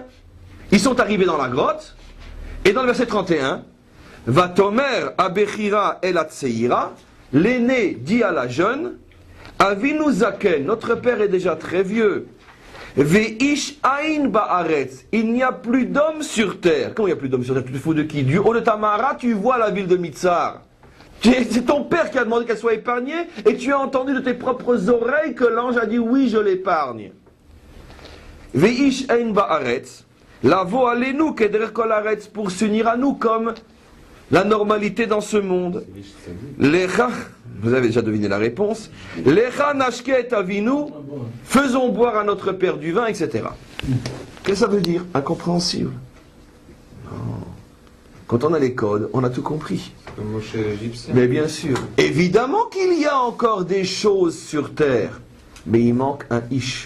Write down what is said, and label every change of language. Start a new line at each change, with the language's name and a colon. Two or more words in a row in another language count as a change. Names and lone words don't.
French: Ils sont arrivés dans la grotte, et dans le verset 31,
Hebrew: ותאמר הבכירה אל הצעירה,
French: l'aîné dit à la jeune,
Hebrew: אבינו זקן,
French: notre père est déjà très vieux,
Hebrew: ואיש אין בארץ,
French: il n'y a plus d'hommes sur terre. Comment il n'y a plus d'hommes sur terre? Tu te fous de qui? Du haut de Tamara, tu vois la ville de Mitzar. C'est ton père qui a demandé qu'elle soit épargnée, et tu as entendu de tes propres oreilles que l'ange a dit oui, je l'épargne.
Hebrew: ואיש אין בארץ לבוא עלינו כדרך כל הארץ,
French: pour s'unir à nous comme la normalité dans ce monde. Lecha, vous avez déjà deviné la réponse.
Hebrew: לכה נשקה אבינו,
French: faisons boire à notre père du vin, etc. Qu'est-ce que ça veut dire? Incompréhensible. Non. Quand on a les codes, on a tout compris. Mais bien sûr, évidemment qu'il y a encore des choses sur terre, mais il manque un ish.